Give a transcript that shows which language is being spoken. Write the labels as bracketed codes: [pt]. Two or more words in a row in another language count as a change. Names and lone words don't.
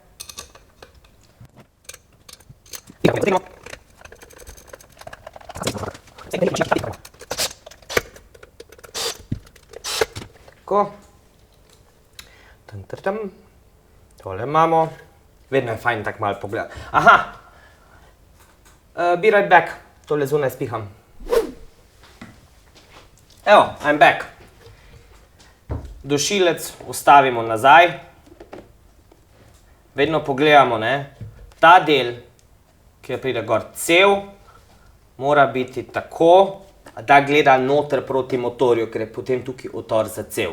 [sl] Tako. Tole imamo. Vedno je fajn tako malo pogledati. [en] Aha! Be right back. [sl] Tole zunaj spiham. Evo, [en] I'm back. [sl] Dušilec ustavimo nazaj. Vedno pogledamo, ta del, ki pride gor cel, mora biti tako, da gleda noter proti motorju, ker je potem tukaj otor za cev.